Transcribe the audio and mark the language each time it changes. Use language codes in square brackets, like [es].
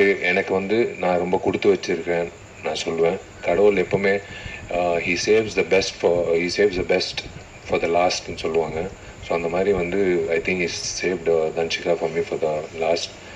[ta] எனக்கு வந்து நான் ரொம்ப கொடுத்து வச்சுருக்கேன் நான் சொல்லுவேன். கடவுள் எப்போவுமே [en] he saves the best for the last [ta] ன்னு சொல்லுவாங்க. [en] so [ta] அந்த மாதிரி வந்து [en] I think is saved Dhanshika for me for the last.